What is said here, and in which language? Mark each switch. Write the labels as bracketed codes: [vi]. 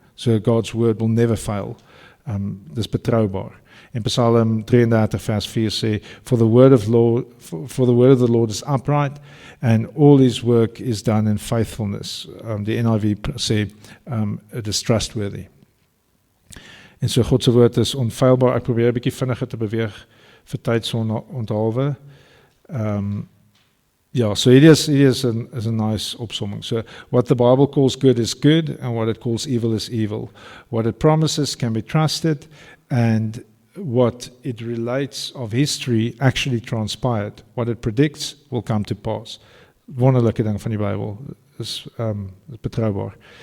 [en] So God's word will never fail. [af] Dis betroubaar. In Psalm 33 vers 4 sê, [en] for the word of the Lord is upright, and all his work is done in faithfulness. [af] Die NIV sê, [en] it is trustworthy. [af] En so God se woord is onfeilbaar. Ek probeer 'n bietjie vinniger te beweeg vir tyd so onthaalwe. Ja, so hierdie is 'n nice opsomming. [en] So what the Bible calls good is good, and what it calls evil is evil. What it promises can be trusted, and what it relates of history actually transpired. What it predicts will come to pass. [af] Wonderlike ding van die Bybel is betroubaar.